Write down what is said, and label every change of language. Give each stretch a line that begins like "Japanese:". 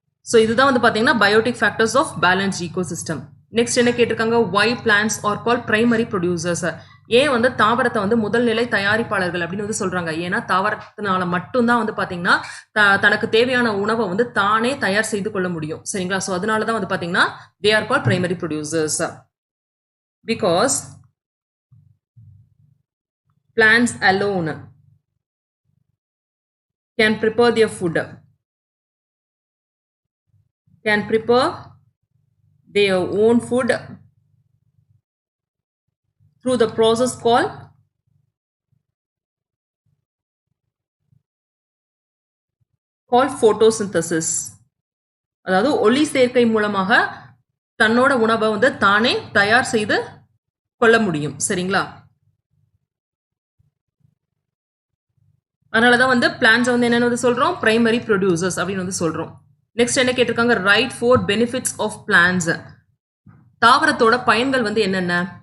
Tamil: So இதுதான் வந்து பார்த்தீங்கன்னா
English: Biotic factors of balance ecosystem. Next
Tamil: என்ன கேட்டிருக்காங்க,
English: Why plants are call primary producers.
Tamil: ஏன் வந்து தாவரத்தை வந்து முதல்நிலை தயாரிப்பாளர்கள் அப்படின்னு வந்து சொல்றாங்க. ஏன்னா தாவரத்தினால மட்டும்தான் வந்து பார்த்தீங்கன்னா தனக்கு தேவையான உணவை வந்து தானே தயார் செய்து கொள்ள முடியும். சரிங்களா? ஸோ அதனால தான் வந்து பார்த்தீங்கன்னா
English: They are call primary producers. Because plants alone can prepare their food, can prepare their own food through the process called photosynthesis.
Tamil: அதாவது ஒளி சேர்க்கை மூலமாக தன்னோட உணவை வந்து தானே தயார் செய்து கொள்ள முடியும். சரிங்களா? அதனாலதான் வந்து பிளான்ஸ் வந்து என்னன்னு வந்து சொல்றோம், பிரைமரி ப்ரொடியூசர்ஸ் அப்படின்னு வந்து சொல்றோம். நெக்ஸ்ட் என்ன கேட்டிருக்காங்க,
English: Write 4 benefits of plants.
Tamil: தாவரத்தோட பயன்கள் வந்து என்னென்ன?